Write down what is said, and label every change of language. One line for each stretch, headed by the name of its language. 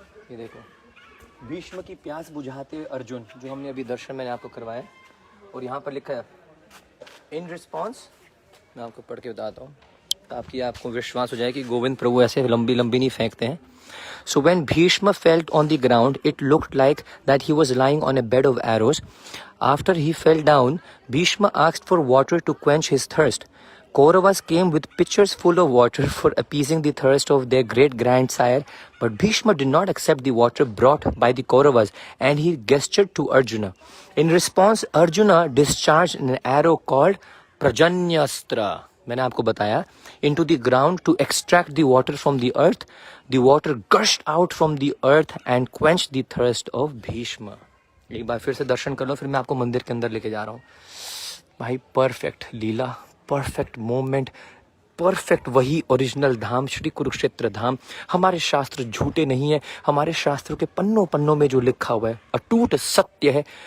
Hindi: ये देखो, भीष्म की प्यास बुझाते अर्जुन, जो हमने अभी दर्शन मैंने आपको करवाया। और यहाँ पर लिखा है इन रिस्पॉन्स, मैं आपको पढ़ के बताता हूँ ताकि आपको विश्वास हो जाए कि गोविंद प्रभु ऐसे लंबी लंबी नहीं फेंकते हैं।
English: So when Bhishma fell on the ground, it looked like that he was lying on a bed of arrows. After he fell down, Bhishma asked for water to quench his thirst. Kauravas came with pitchers full of water for appeasing the thirst of their great grandsire, but Bhishma did not accept the water brought by the Kauravas, and he gestured to Arjuna. In response, Arjuna discharged an arrow called Prajanyastra.
Hindi: मैंने आपको बताया,
English: into the ground to extract the water from the earth. The water gushed out from the earth and quenched the thirst of Bhishma.
Hindi: एक बार फिर से दर्शन कर लो, फिर मैं आपको मंदिर के अंदर लेके जा रहा हूँ। भाई परफेक्ट लीला, परफेक्ट मोमेंट, परफेक्ट वही ओरिजिनल धाम श्री कुरुक्षेत्र धाम। हमारे शास्त्र झूठे नहीं है, हमारे शास्त्रों के पन्नों पन्नों में जो लिखा हुआ है अटूट सत्य है।